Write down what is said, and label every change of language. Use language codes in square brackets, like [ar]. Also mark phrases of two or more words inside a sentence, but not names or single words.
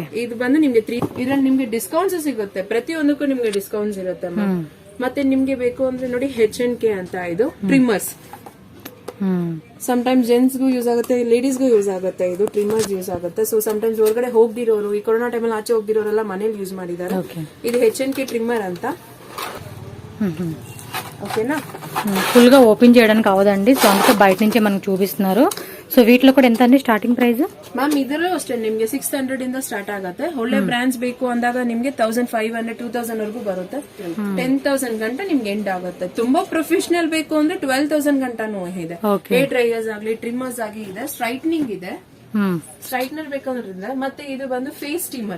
[kn] ಇದು ಬಂದು ನಿಮ್ಗೆ ಇದ್ರಲ್ಲಿ ನಿಮ್ಗೆ ಡಿಸ್ಕೌಂಟ್ಸ್ ಸಿಗುತ್ತೆ. ಪ್ರತಿಯೊಂದಕ್ಕೂ ನಿಮ್ಗೆ ಡಿಸ್ಕೌಂಟ್ಸ್ ಇರುತ್ತೆ ಮ್ಯಾಮ್. ಮತ್ತೆ ನಿಮ್ಗೆ ಬೇಕು ಅಂದ್ರೆ ನೋಡಿ H&K ಅಂತ ಇದು ಟ್ರಿಮ್ಮರ್ಸ್. ಸಮಟೈಮ್ಸ್ ಜೆಂಟ್ಸ್ಗೂ ಯೂಸ್ ಆಗುತ್ತೆ, ಲೇಡೀಸ್ಗೂ ಯೂಸ್ ಆಗುತ್ತೆ. ಇದು [en] trimmers use [kn] ಆಗುತ್ತೆ. ಸೊ ಸಮಟೈಮ್ಸ್ ಹೊರಗಡೆ ಹೋಗ್ದಿರೋರು, ಈ ಕೊರೋನಾ ಟೈಮಲ್ಲಿ ಆಚೆ ಹೋಗ್ದಿರೋರೆಲ್ಲ ಮನೇಲಿ ಯೂಸ್ ಮಾಡಿದ್ದಾರೆ. ಇದು H&K ట్రిమ్మర్ ಅಂತ. ఓకేనా? [te] ఫుల్ గా ఓపెన్ చేయడానికి అవదండి, సో అందుకే బయట నుంచే మనకు చూపిస్తున్నారు. సో వీటిలో కూడా ఎంత అండి [en] starting price? [kn] ಮ್ಯಾಮ್ ಇದರಲ್ಲೂ ಅಷ್ಟೇ ನಿಮ್ಗೆ 600 ಇಂದ ಸ್ಟಾರ್ಟ್ ಆಗುತ್ತೆ. ಒಳ್ಳೆ ಬ್ರಾಂಡ್ಸ್ ಬೇಕು ಅಂದಾಗ ನಿಮ್ಗೆ 1500 2000 ವರೆಗೂ ಬರುತ್ತೆ. 10,000 ಗಂಟ ನಿಮ್ಗೆ ಎಂಡ್ ಆಗುತ್ತೆ. ತುಂಬಾ ಪ್ರೊಫೆಷನಲ್ ಬೇಕು ಅಂದ್ರೆ 12,000 ಗಂಟನೂ ಇದೆ. [en] hair dryers [kn] ಆಗ್ಲಿ, ಟ್ರಿಮ್ಮರ್ಸ್ ಆಗಿ ಇದೆ, ಸ್ಟ್ರೈಟ್ನಿಂಗ್ ಇದೆ. ಸ್ಟ್ರೈಟ್ನರ್ ಬೇಕಂದ್ರೆ ಮತ್ತೆ ಇದು ಬಂದು [en] face steamer.